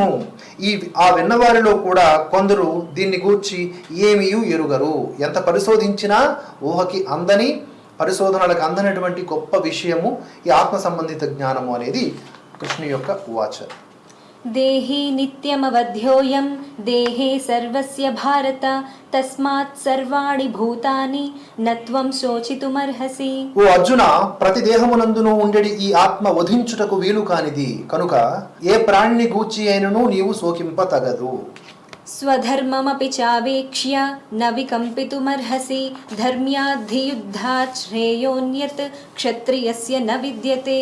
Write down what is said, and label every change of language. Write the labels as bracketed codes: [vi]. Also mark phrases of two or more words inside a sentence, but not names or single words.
[te] ఆ విన్నవారిలో కూడా కొందరు దీన్ని గూర్చి ఏమీయూ ఎరుగరు. ఎంత పరిశోధించినా ఊహకి అందని, పరిశోధనలకు అందనటువంటి గొప్ప విషయము ఈ ఆత్మ సంబంధిత జ్ఞానము అనేది కృష్ణు యొక్క ఉవాచ. [sa] దేహి నిత్యమవధ్యోయం దేహే సర్వస్య భారత తస్మాత్ సర్వాణి భూతాని నత్వం శోచితుమర్హసి. [te] ఓ అర్జున, ప్రతి దేహమునందును ఉండేది ఈ ఆత్మ వధించుటకు వీలు కానిది. కనుక ఏ ప్రాణిని గూర్చి అయినను నీవు శోకింపతగదు. [sa] స్వధర్మమపి చావేక్ష్య న వికంపితుమర్హసి ధర్మ్యాద్ధియుద్ధాత్ శ్రేయోన్యత్ క్షత్రియస్య న విద్యతే.